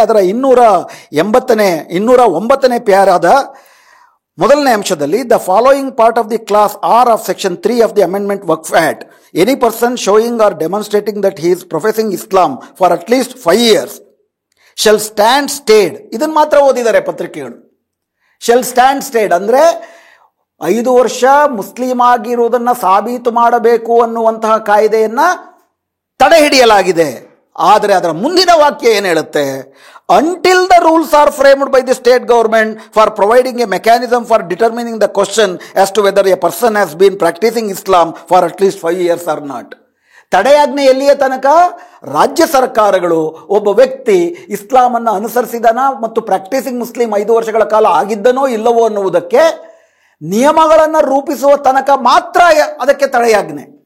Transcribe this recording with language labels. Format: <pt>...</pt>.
<kn>ಅದರ 209ನೇ ಪ್ಯಾರಾದ ಮೊದಲನೇ ಅಂಶದಲ್ಲಿ,</kn> <en>The following part of the clause R of section 3 of the amendment Waqf act, any person showing or demonstrating that he is professing Islam for at least 5 years shall stand stayed.</en> <kn>ಇದನ್ನು ಮಾತ್ರ ಓದಿದ್ದಾರೆ ಪತ್ರಿಕೆಗಳು.</kn> <en>shall stand stayed</en> <kn>ಅಂದರೆ 5 ವರ್ಷ Muslim ಆಗಿರುವುದನ್ನು ಸಾಬೀತು ಮಾಡಬೇಕು ಅನ್ನುವಂತಹ ಕಾಯ್ದೆಯನ್ನು ತಡೆ ಹಿಡಿಯಲಾಗಿದೆ. ಆದರೆ ಅದರ ಮುಂದಿನ ವಾಕ್ಯ ಏನು ಹೇಳುತ್ತೆ?</kn> <en>until the rules are framed by the state government for providing a mechanism for determining the question as to whether a person has been practicing Islam for at least 5 years or not.</en> <kn>ತಡೆಯಾಜ್ಞೆ ಎಲ್ಲಿಯ ತನಕ? ರಾಜ್ಯ ಸರ್ಕಾರಗಳು ಒಬ್ಬ ವ್ಯಕ್ತಿ ಇಸ್ಲಾಮನ್ನು ಅನುಸರಿಸಿದನ ಮತ್ತು practising Muslim 5 ವರ್ಷಗಳ ಕಾಲ ಆಗಿದ್ದನೋ ಇಲ್ಲವೋ ಅನ್ನುವುದಕ್ಕೆ ನಿಯಮಗಳನ್ನು ರೂಪಿಸುವ ತನಕ ಮಾತ್ರ ಅದಕ್ಕೆ ತಡೆಯಾಜ್ಞೆ.</kn>